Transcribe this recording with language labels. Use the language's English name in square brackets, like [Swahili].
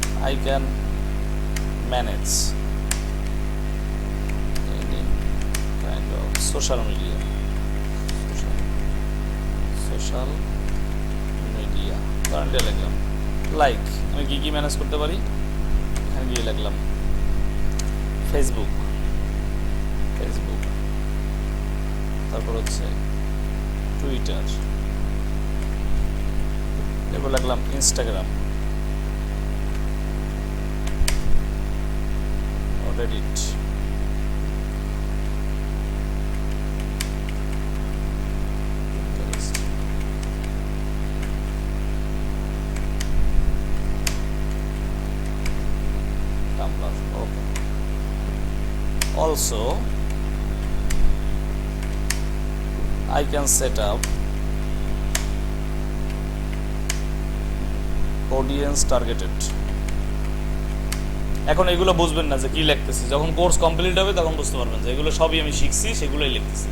[English] I can manage any kind of social media. Social media. [Bangla] Currently লিখলাম like, আমি কি কি ম্যানেজ করতে পারি, এখানে গিয়ে লিখলাম ফেসবুক, তারপর হচ্ছে টুইটার, এরপর লিখলাম Instagram, Reddit, Tumblr. [English] Okay. Also, I can set up audience targeted. [Bangla] এখন এগুলো বুঝবেন না যে কি লিখতেছি, যখন কোর্স কমপ্লিট হবে তখন বুঝতে পারবেন যে এগুলো সবই আমি শিখছি, সেগুলোই লিখতেছি।